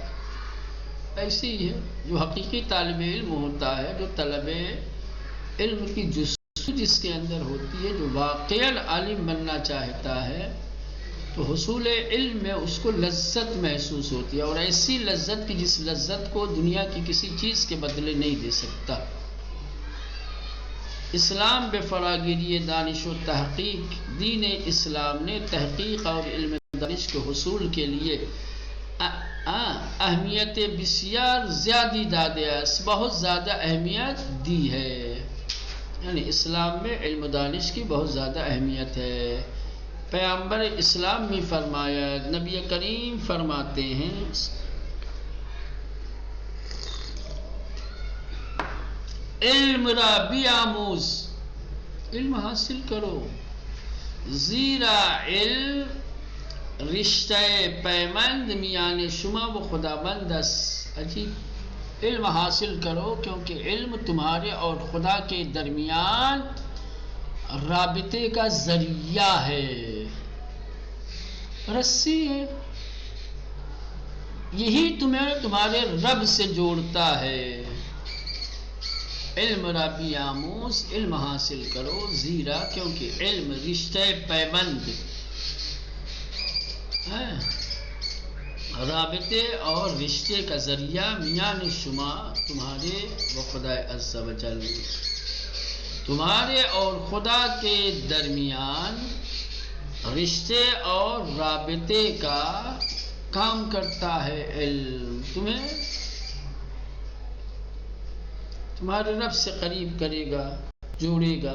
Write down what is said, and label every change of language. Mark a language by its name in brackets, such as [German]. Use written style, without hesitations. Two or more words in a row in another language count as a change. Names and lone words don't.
[Urdu] ایسے ہی ہے جو حقیقی طالب علم ہوتا ہے، جو طلب علم کی جستجو جس کے اندر ہوتی ہے، جو واقعاً عالم بننا چاہتا ہے، تو حصول علم میں اس کو لذت محسوس ہوتی ہے، اور ایسی لذت کی جس لذت کو دنیا کی کسی چیز کے بدلے نہیں دے سکتا۔ [Persian] اسلام بے فراگیری دانش و تحقیق، [Urdu] دین اسلام نے تحقیق اور علم دانش کے حصول کے لیے [Persian] اہمیت بسیار زیادی دادے است، [Urdu] بہت زیادہ اہمیت دی ہے۔ یعنی اسلام میں علم دانش کی بہت زیادہ اہمیت ہے۔ پیغمبر اسلام میں فرمایا، نبی کریم فرماتے ہیں، [Persian] علم را بیاموز، [Urdu] علم حاصل کرو، [Persian] زیرا علم رشتہ پیمند میان شما و خداوند است۔ [Urdu] عجیب، علم حاصل کرو کیونکہ علم تمہارے اور خدا کے درمیان رابطے کا ذریعہ ہے، رسی ہے۔ یہی تمہیں تمہارے رب سے جوڑتا ہے۔ [Persian] علم ربی آموز، [Urdu] علم حاصل کرو، زیرا کیونکہ علم رشتہ پیوند ہے، رابطے اور رشتے کا ذریعہ [Persian] میان شما [Urdu] تمہارے و خدا عز و جل، تمہارے اور خدا کے درمیان رشتے اور رابطے کا کام کرتا ہے۔ علم تمہیں تمہارے رب سے قریب کرے گا، جوڑے گا۔